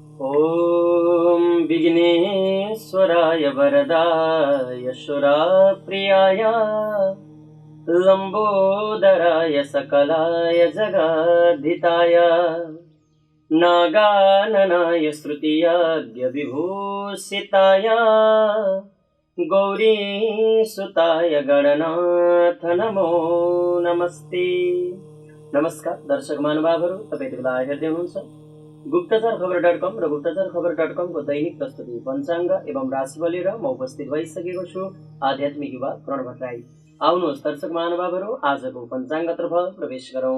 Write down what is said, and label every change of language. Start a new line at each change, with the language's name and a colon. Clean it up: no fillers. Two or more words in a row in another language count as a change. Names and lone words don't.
Sanskrit: ॐ विघ्नेश्वराय वरदाय सुरप्रियाय लम्बोदराय सकलाय जगद्धिताय नागाननाय श्रुतियाद्य विभूषिताय गौरीसुताय गणनाथ नमो नमस्ते।
Nepali: नमस्कार दर्शक महानुभावहरू, तपाईँ बेला हेर्दै हुनुहुन्छ गुप्तचर खबर.com र गुप्तचर खबर.com को दैनिक प्रस्तुति पञ्चाङ्ग एवं राशिफल लिएर म उपस्थित भइसकेको छु आध्यात्मिक युवा प्रण भट्टराई। आउनुहोस् दर्शक महानुभावहरू, आजको पञ्चाङ्गतर्फ प्रवेश गरौँ।